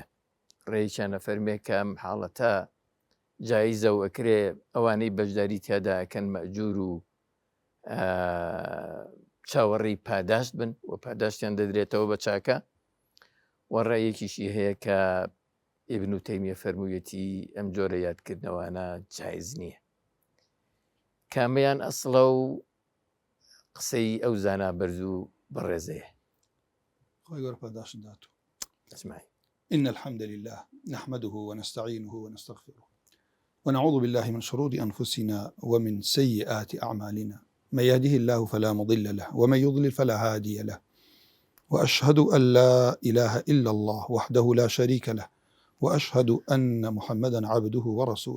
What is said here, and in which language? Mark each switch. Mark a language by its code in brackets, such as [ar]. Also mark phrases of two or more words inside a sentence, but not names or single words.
[ckb] ڕێیشیان ئەفەرمێ کە ئەم حاڵەتە جایزە و ئەکرێ ئەوانەی بەشداری تیادا ئەکەن مەئجور و چاوەڕێی پاداشت بن و پاداشتیان دەدرێتەوە بە چاکە، و ڕێیەکیشی هەیە کە ئیبن تەیمیە فەرموویەتی ئەم جۆرە یادکردنەوانە جایز نییە. کامیان ئەسڵە و قسەی ئەو زانا بەرز و بەڕێزەیە؟ خۆی گەورە پاداشت داتوو. [ar] اسمعي. إن الحمد لله نحمده ونستعينه ونستغفره ونعوذ بالله من شرور أنفسنا ومن سيئات أعمالنا، من يهده الله فلا مضل له ومن يضلل فلا هادي له، وأشهد أن لا إله إلا الله وحده لا شريك له، وأشهد أن محمدا عبده ورسوله.